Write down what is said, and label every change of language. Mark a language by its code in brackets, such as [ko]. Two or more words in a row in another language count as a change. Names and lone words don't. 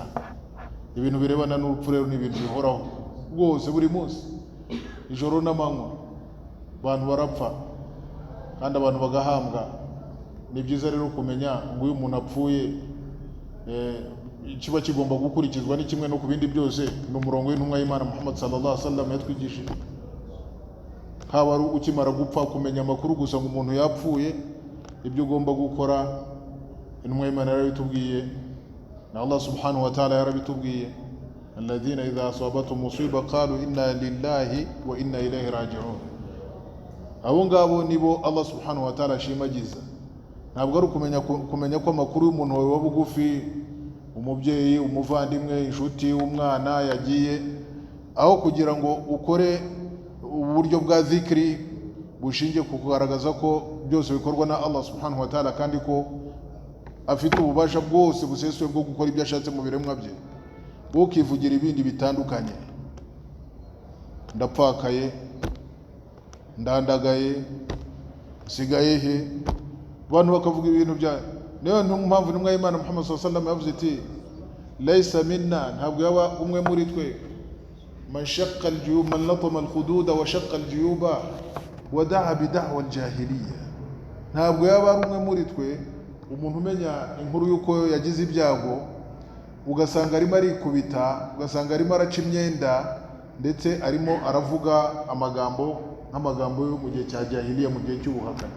[rw] Ibintu birebana n'urupfu rero ni ibintu bihoraho rwose buri munsi, ijoro n'amanywa abantu barapfa kandi abantu bagahambwa. Ni byiza rero kumenya ngo uyu muntu apfuye kiba kigomba gukurikizwa ni kimwe no ku bindi byose. Ni umurongo w'intumwa y'Imana Muhammad [ar] صلى الله عليه وسلم [rw] yatwigishije. Haba ari ukimara gupfa kumenya amakuru gusa ngo umuntu yapfuye, ibyo ugomba gukora intumwa y'Imana yarabitubwiye na Allah [ar] سبحانه وتعالى [rw] yarabitubwiye. [ar] الذين إذا أصابتهم مصيبة قالوا إنا لله وإنا إليه راجعون. [rw] Abo ngabo nibo Allah [ar] سبحانه وتعالى [rw] ashimagiza. Ntabwo ari kumenya ko amakuru y'umuntu wawe wa bugufi, umubyeyi, umuvandimwe, inshuti, umwana yagiye, aho kugira ngo ukore uburyo bwa zikri bushingiye ku kugaragaza ko byose bikorwa na Allah [ar] سبحانه وتعالى, [rw] kandi ko afite ububasha bwose busesuye bwo gukora ibyo ashatse mu biremwa bye. Ukivugira ibindi bitandukanye, ndapfakaye, ndandagaye, sigaye he, abantu bakavuga ibintu bya. Niyo mpamvu intumwa y'Imana Muhammad [ar] صلى الله عليه وسلم [rw] yavuze iti [ar] ليس منا, [rw] ntabwo yaba umwe muri twe, [ar] من شق الجيوب من لطم الخدود وشق الجيوب ودعا بدعوى الجاهلية. [rw] Ntabwo yaba ari umwe muri twe umuntu umenya inkuru yuko yagize ibyago, ugasanga arimo arikubita, ugasanga arimo araca imyenda, ndetse arimo aravuga nk'amagambo yo mu gihe cya jahiliya, mu gihe cy'ubuhakana.